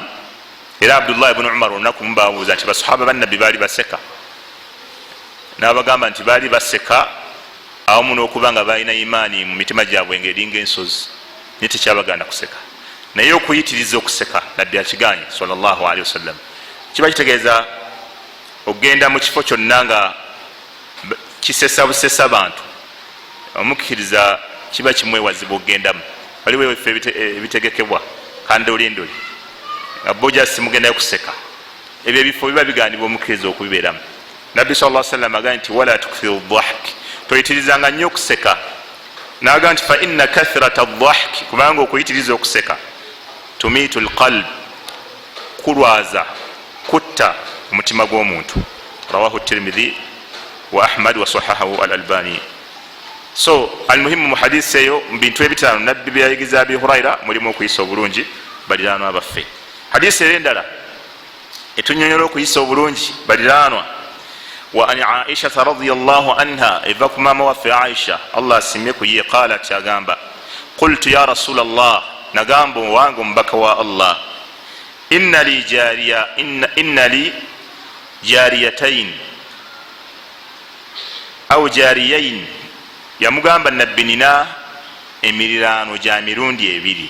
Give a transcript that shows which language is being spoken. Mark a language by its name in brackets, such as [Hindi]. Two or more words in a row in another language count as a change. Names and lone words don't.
[Ganda] Era Abdullah ibn Umar olunaku mubaabuuza nti basahaba bannabbi baali baseka. n'abagamba nti baali baseka awamu n'okuba nga balina imaani mu mitima gyabwe ng'eringa ensozi naye tekyabaganda kuseka. naye okuyitiriza okuseka nabbi akiganye [Arabic] صلى الله عليه وسلم [Ganda] kiba kitegeeza okgenda mu kifo kyonna nga kisesa busesa bantu omukkiriza kiba kimwewazibu okgendamu. waliwo efe ebitegekebwa kandolindoli nga bojja simugendayo kuseka, ebyo ebifo biba bigandibwa omukkiriza okubibeeramu. nabbi [Arabic] صلى الله عليه وسلم [Ganda] agambye nti [Arabic] ولا تكثر الضحك, [Ganda] toyitirizanga nnyo okuseka. n'agamba nti [Arabic] فإن كثرة الضحك, [Ganda] kubanga okuyitiriza okuseka [Arabic] تميت القلب, [Ganda] kulwaza kutta omutima gw'omuntu. [Arabic] رواه الترمذي وأحمد وصححه الألباني. [Ganda] so almuhimu mu hadisi eyo mu bintu ebitaano nabbi byayigiza abi huraira mulimu okuyisa obulungi baliraanwa baffe. hadisi ero endala etunyonyola okuyisa obulungi baliraanwa [Arabic] وعن عائشة رضي الله عنها, [Ganda] eva ku maama waffe aisha allah asimye ku ye, qalat, agamba [Arabic] قلت يا رسول الله, [Ganda] nagamba owange omubaka wa allah, [Arabic] إن لي جاريتين أو جارين, [Ganda] yamugamba nabbi nina emiriraano gya mirundi ebiri.